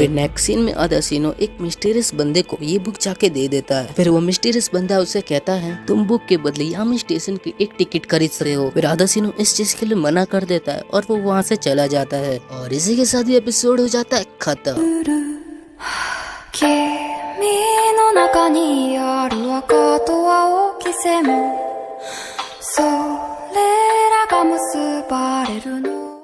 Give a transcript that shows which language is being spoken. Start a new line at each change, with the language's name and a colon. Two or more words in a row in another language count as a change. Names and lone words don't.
Hindi: फिर नेक्स्ट सीन में अदाशिनो एक मिस्टीरियस बंदे को ये बुक जाके दे देता है। फिर वो मिस्टीरियस बंदा उसे कहता है, तुम बुक के बदले यामी स्टेशन की एक टिकट खरीद रहे हो। फिर अदाशिनो इस चीज के लिए मना कर देता है और वो वहाँ से चला जाता है और इसी के साथ ये एपिसोड हो जाता है खत्म।
Japanese: 君の中にある赤と青き線もそれらが結ばれるの